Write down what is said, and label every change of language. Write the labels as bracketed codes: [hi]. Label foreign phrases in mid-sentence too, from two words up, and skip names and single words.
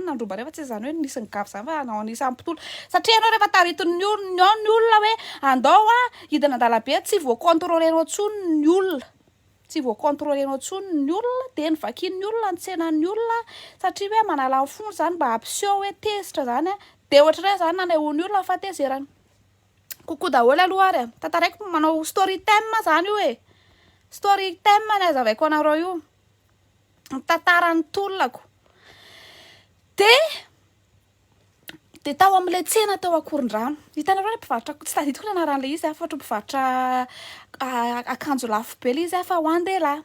[mg] nandroba rehefa tsy zany hoe nisy ny gafy zany fa nisy amin'ny mpitolona satria ianao rehefa taritin'ny olona hoe andao hidina an-dalambe tsy voakontrolenao intsony ny olona tsy voakontrolenao intsony ny olona dia ny vakian'ny olona ny tsenan'ny olona satria hoe manala ny fony zany mba ampiseho hoe tezitra zany dia ohatr'ireny zany nanehoan'ny olona fa tezerany kokoa daholo aloha ary tantaraiko manao [en] story time [mg] zany io [en] story time [mg] ny azavaiko anareo io tantaran'ny tolonako dia tao amin'ilay tsena tao Akorondrano hitanareo le mpivarotra tsy tadidiko ny anaran'ilay izy fa ohatra mpivarotra akanjo lafo be le izy fa ho an-dehilahy.